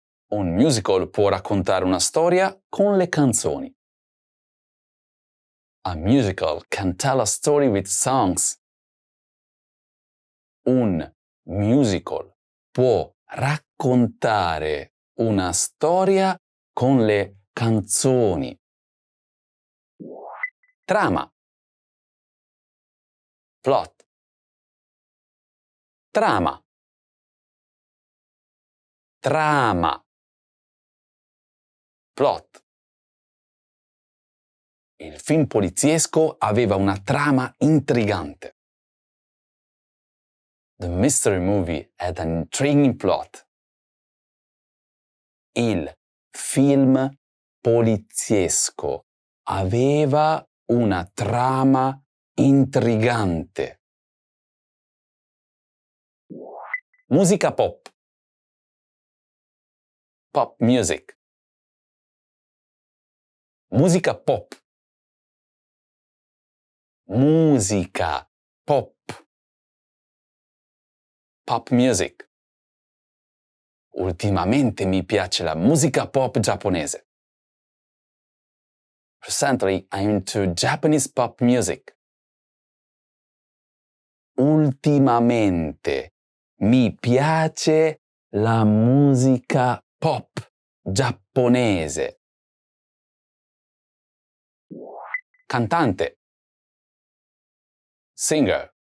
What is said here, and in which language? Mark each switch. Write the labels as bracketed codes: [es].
[it] Un musical può raccontare una storia con le canzoni. [en] A musical can tell a story with songs. [it] Un musical può raccontare una storia con le canzoni. Trama. [en] Plot. [it] Trama. Trama. [en] Plot. [it] Il film poliziesco aveva una trama intrigante. [en] The mystery movie had an intriguing plot. [it] Il film poliziesco aveva una trama intrigante. Musica pop. [en] Pop music. [it] Musica pop. Musica pop. [en] Pop music. [it] Ultimamente mi piace la musica pop giapponese. [en] Recently, I'm into Japanese pop music. [it] Ultimamente mi piace la musica pop giapponese. Cantante. [en] Singer.